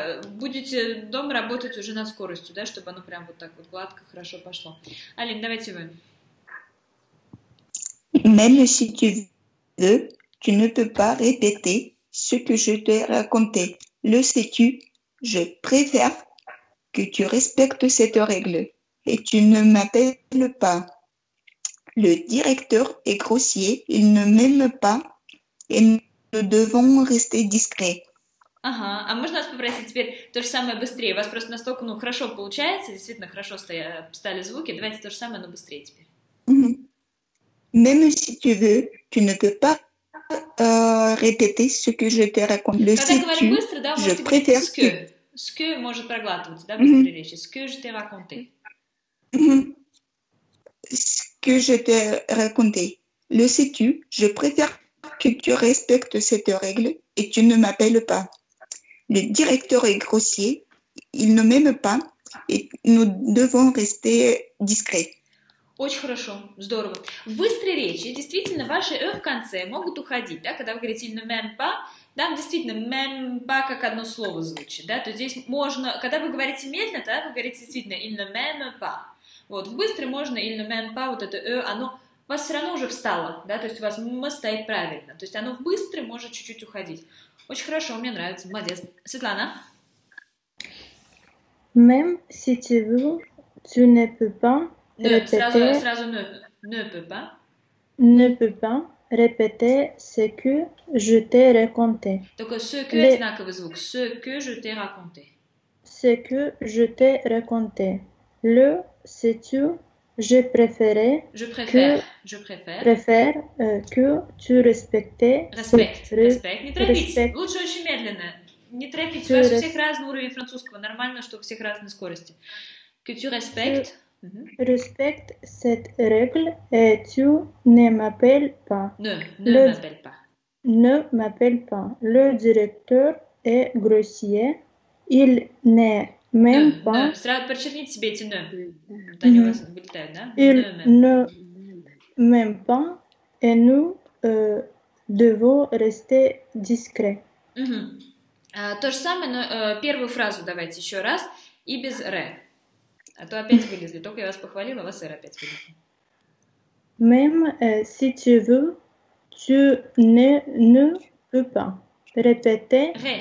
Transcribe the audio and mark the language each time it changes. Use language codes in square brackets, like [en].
[ru] Будете дома работать уже над скоростью, да, чтобы оно прям вот так вот гладко, хорошо пошло. Алин, давайте вы. [fr] Même si tu veux, tu ne peux pas répéter ce que je t'ai raconté. Le sais-tu, je préfère que tu respectes cette règle et tu ne m'appelles pas. Le directeur est grossier, il ne m'aime pas et nous devons rester discrets. [ru] Ага, а можно вас попросить теперь то же самое быстрее? У вас просто настолько, хорошо получается, действительно хорошо стали звуки. Давайте то же самое, но быстрее теперь. [fr] Même si tu veux, tu ne peux pas répéter ce que je te raconte. Le [ru] Когда говорим быстро, да, [fr] je préfère que. Ce que [ru] может проглатываться, да, быстрой речи. [fr] Ce que je t'ai raconté. Ce que je t'ai raconté. Le sais-tu, je préfère que tu respectes cette règle et tu ne m'appelles pas. Le directeur est grossier, il ne m'aime pas et nous devons rester discrets. [ru] Очень хорошо, здорово. В быстрой речи действительно ваши в конце могут уходить, да, когда вы говорите [fr] il ne m'aime pas, [ru] да, действительно [fr] m'aime pas [ru] как одно слово звучит, да, то здесь можно, когда вы говорите медленно, тогда вы говорите действительно il ne m'aime pas. Вот, в быстрой можно [fr] il ne m'aime pas, [ru] вот это оно у вас все равно уже встало, да, то есть у вас стоит правильно, то есть оно в быстрой может чуть-чуть уходить. Очень хорошо, мне нравится, молодец. Светлана? [fr] Même si tu veux, tu ne peux pas répéter... [ru] Сразу [fr] ne peux pas. Ne peux pas répéter ce que je t'ai raconté. Donc ce que, [ru] одинаковый звук. [fr] Ce que je t'ai raconté. Ce que je t'ai raconté. Le sais-tu, je préfère que tu respectais... [ru] Respect. Не торопитесь. Лучше очень медленно. Не торопитесь. У вас у всех разный уровень французского. Нормально, что у всех разные скорости. [fr] Que tu respectes. Respecte cette règle et tu ne m'appelles pas. Ne m'appelle pas. Ne m'appelle pas. Le directeur est grossier. Il n'est même pas... [ru] Сразу подчеркните себе эти «не». Они у вас вылетают, да? [fr] Il ne m'aime pas et nous devons rester discrets. [ru] То же самое, но первую фразу давайте еще раз и без «ре». А то опять вылезли. Только я вас похвалила, у вас «ре» опять вылезли. [fr] Même si tu veux, tu ne peux pas répéter...